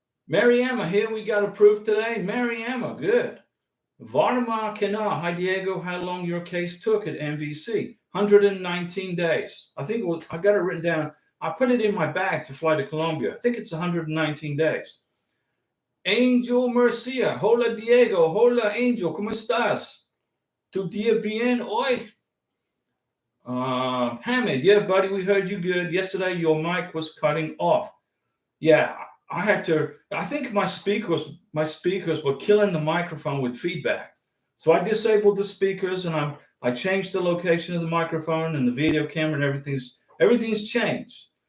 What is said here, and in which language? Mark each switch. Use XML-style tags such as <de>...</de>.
<en>Mariama, here we got a proof today. Mariama, good. Varma Kena, hi Diego, how long your case took at MVC? 119 days. I think I got it written down. I put it in my bag to fly to Colombia. I think it's 119 days.</en> <es>Angel Mercia, hola Diego, hola Angel, ¿cómo estás? Tu día bien hoy?</es> <en>Hamid, yeah, buddy, we heard you good. Yesterday your mic was cutting off. Yeah, I think my speakers were killing the microphone with feedback. So I disabled the speakers and I changed the location of the microphone and the video camera and everything's changed.</en>